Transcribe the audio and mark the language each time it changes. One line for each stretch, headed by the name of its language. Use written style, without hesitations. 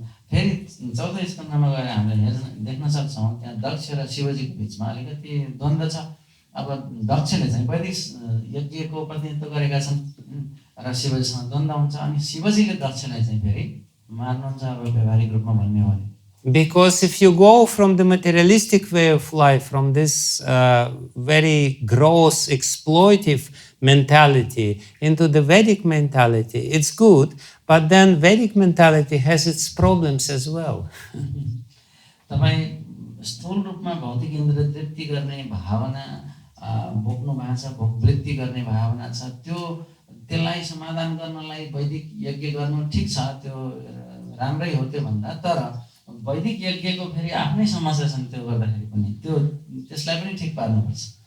Nepali: फेरि चौथो स्कन्धमा गएर हामीले देख्न सक्छौँ त्यहाँ दक्ष र शिवजीको बिचमा अलिकति द्वन्द्व छ। अब दक्षले चाहिँ वैदिक यज्ञको प्रतिनिधित्व गरेका छन् र शिवजीसँग द्वन्द्व हुन्छ, अनि शिवजीले दक्षलाई चाहिँ फेरि मार्नुहुन्छ, अब व्यवहारिक रूपमा भन्ने हो भने।
English: Because if you go from the materialistic way of life, from this very gross, exploitive mentality into the Vedic mentality, it's good, but then Vedic mentality has its problems as well.
Nepali: तपाईं स्थूल रूपमा भौतिक इन्द्रिय तृप्ति गर्ने भावना भोग्नु भएको छ, भोगवृत्ति गर्ने भावना छ, त्यसलाई समाधान गर्नलाई वैदिक यज्ञ गर्नु ठिक छ, त्यो राम्रै हो। त्यो भन्दा तर वैदिक यज्ञको फेरि आफ्नै समस्या छन्, त्यो गर्दाखेरि पनि त्यसलाई पनि ठिक पार्नुपर्छ।